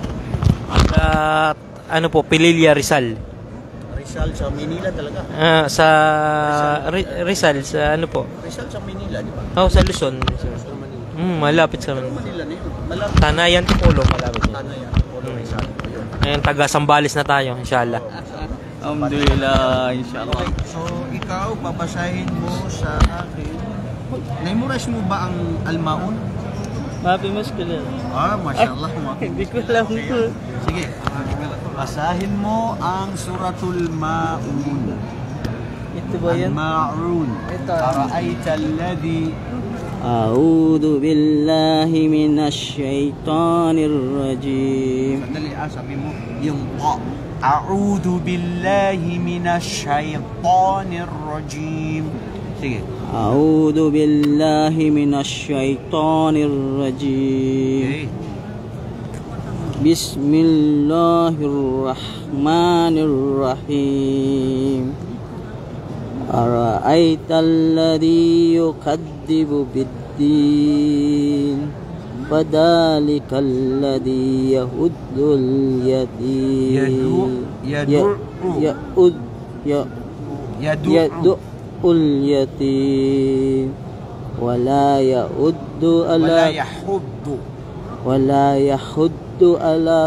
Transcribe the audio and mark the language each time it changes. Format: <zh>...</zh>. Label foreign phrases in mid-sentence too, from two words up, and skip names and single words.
<tl>Ano po, Pililla, Rizal. Rizal sa Manila talaga. Sa Rizal, sa ano po? Rizal sa Manila, di ba? Oh, sa Luzon. Malapit sa Manila na yun. Malapit. Tanayan, Tipolo, malapit. Tanayan, Polo, Rizal. Ngayon, taga Sambales na tayo, inshallah. Alhamdulillah, inshallah. Okay, so ikaw, babasahin mo sa akin. Memorize mo ba ang Al-Maun?</tl> <en>Happy Muslim.</en> <tl>Mashallah. Hindi ko alam po. Sige, basahin mo ang Suratul Maun. Ito ba yan?</tl> <ar>Al-Maun. أرأيت الذي أعوذ بالله من الشيطان الرجيم.</ar> <tl>Sandali, sabi mo yung ta.</tl> <ar>أعوذ بالله من الشيطان الرجيم.</ar> <tl>Sige.</tl> <ar>أعوذ بالله من الشيطان الرجيم. Bismillahirrahmanirrahim. أرأيت الذي يكذب بالدين فذلك الذي يدع اليتيم يدع اليتيم ولا يحض على</ar>